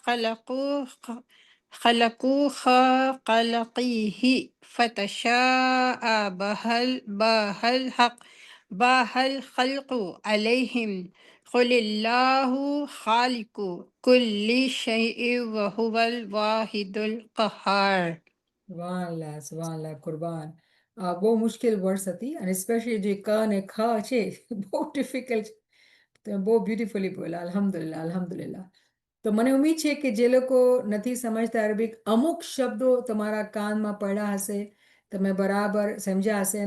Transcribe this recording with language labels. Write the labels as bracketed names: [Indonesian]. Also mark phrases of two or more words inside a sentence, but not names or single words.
[Arabic] خلقوا خلقه فتشابه الخلق عليهم قل الله خالق كل شيء وهو الواحد القهار. سبحان الله سبحان الله، قربان. [Gujarati] આ બહુ મુશ્કેલ વર્ડ્સ હતી અને સ્પેશિયલી જે ક અને ખ છે બહુ ડિફિકલ્ટ. તમે બહુ બ્યુટિફુલી બોલ્યા, [Arabic] الحمد لله الحمد لله. [Gujarati] તો મને ઉમ્મીદ છે કે જે લોકો નથી સમજતા અરબિક, અમુક શબ્દો તમારા કાનમાં પડ્યા હશે, તમે બરાબર સમજ્યા હશે.